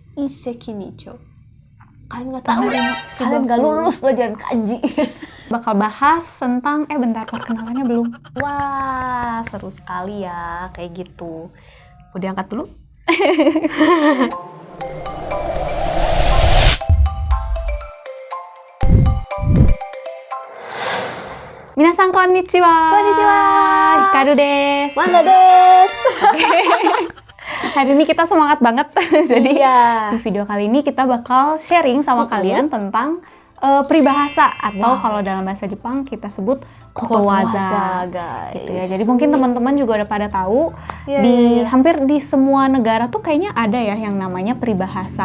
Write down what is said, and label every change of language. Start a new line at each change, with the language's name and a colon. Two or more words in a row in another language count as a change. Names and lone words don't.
Japanese: 一石二鳥.
Indonesian: Kalian nggak tahu, kalian nggak lulus pelajaran kanji. Bakal bahas tentang bentar, perkenalannya belum. Wah, seru sekali ya kayak gitu. Mau diangkat dulu?
Japanese: 皆さんこんにちは. Konnichiwa. ヒカルです. ワンダです.
Indonesian: Hari ini kita semangat banget. Jadi Iya. di video kali ini kita bakal sharing sama kalian tentang peribahasa atau kalau dalam bahasa Jepang kita sebut kotowaza, guys. gitu ya. Jadi mungkin teman-teman juga udah pada tahu hampir di semua negara tuh kayaknya ada ya yang namanya peribahasa.